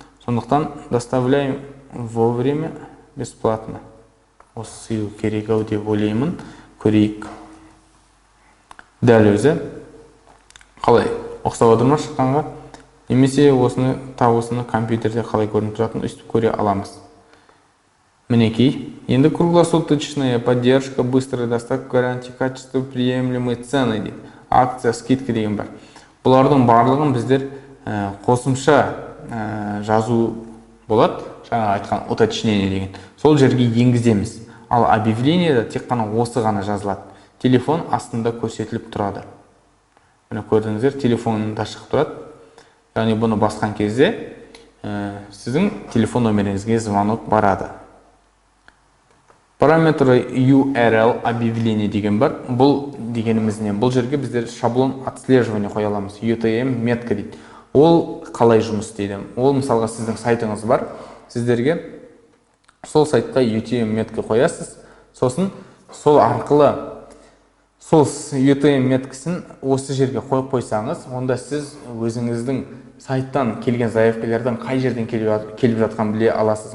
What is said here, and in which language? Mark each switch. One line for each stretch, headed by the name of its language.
Russian: Сондықтан доставляем вовремя бесплатно.
Kazakh: Осы сыйлық керек ау деп ойлаймын, көрейік. Дәл өзі қалай ұқсап отыр ма шыққанға? Немесе осыны компьютерде қалай көрініп тұратынын өстіп көре аламыз. Мінекей.
Russian: Енді круглосуточная поддержка, быстрая доставка, гарантия качества, приемлемые цены дейді.
Kazakh: Акция, скидка деген бар. Бұлардың барлығын біздер қосымша жазу болады. Жаңа айтқан уточнение деген. Сол жерге енгіземіз. Ал объявлениеда тек қана осы ғана жазылады. Телефон астында көрсетіліп тұрады. Міне көрдіңіздер, телефонында шығып тұрады. Яғни бұны басқан кезде сіздің телефон номеріңізге звонок барады.
Russian: Параметры URL объявление
Kazakh: деген бар. Бұл дегеніміз не? Бұл жерге біздер
Russian: шаблон отслеживания
Kazakh: қоя аламыз.
Russian: UTM метка
Kazakh: дейді. Ол қалай жұмыс істейді? Ол мысалға сіздің сайтыңыз бар. Сіздерге сол сайтқа UTM метка қоясыз. Сосын сол арқылы сол UTM меткісін осы жерге қойып қойсаңыз, онда сіз өзіңіздің сайттан келген заявкалардан қай жерден келіп жатқан біле аласыз.